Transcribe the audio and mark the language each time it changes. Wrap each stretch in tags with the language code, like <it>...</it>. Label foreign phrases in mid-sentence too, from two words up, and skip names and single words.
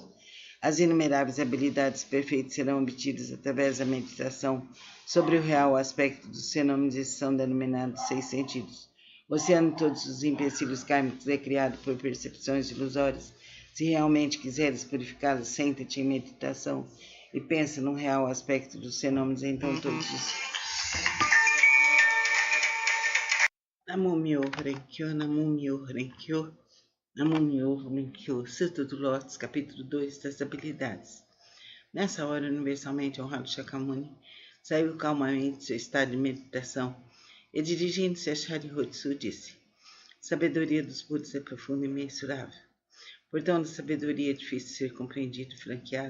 <pt>As inumeráveis habilidades perfeitas serão obtidas através da meditação sobre o real aspecto dos fenômenos e são denominados 6 sentidos. O oceano de todos os empecilhos kármicos é criado por percepções ilusórias. Se realmente quiseres purificá-los, senta-te em meditação e pensa no real aspecto dos fenômenos, então todos os...</pt> <ja>南無妙法蓮経、南無妙法蓮経、南無妙法蓮経,</ja> <pt>Sutra do Lótus, capítulo 2 das habilidades. Nessa hora, universalmente honrado Shakyamuni saiu calmamente de seu estado de meditação e, dirigindo-se a Sharyotsu, disse: sabedoria dos Budas é profunda e imensurável. Portão da sabedoria é difícil de ser compreendido e franqueado.</pt>